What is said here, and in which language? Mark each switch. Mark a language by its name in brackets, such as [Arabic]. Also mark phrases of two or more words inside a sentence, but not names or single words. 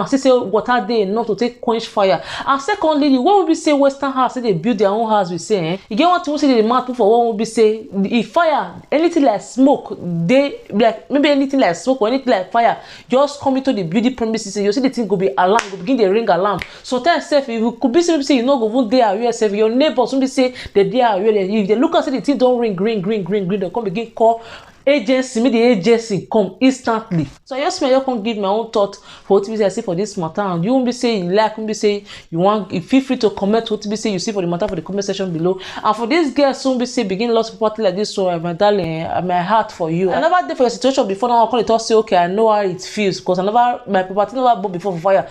[Nigerian Pidgin] See say water dey enough to take quench fire. And secondly, the one we be say Western house say they build their own house, we say you get one thing we say the man put for one we be say if fire, anything like smoke, they like maybe anything like smoke or anything like fire just come into the building premises, you see the thing go be alarm, go begin dey ring alarm. Sometimes if you could be say you no go even dey aware sef, your neighbors will be say they dey aware. If they look and say the thing don ring, they come begin call agency, make the agency come instantly. So I just come give my own thought for what I see for this matter. And you won't be say you like, won't be say you want, you feel free to comment what you say you see for the matter for the comment section below. And for this girl, soon be say begin lots of party like this, so my darling, my heart for you. I never did for your situation before. Now I call it all say okay, I know how it feels, because I never, my property never bought before for fire.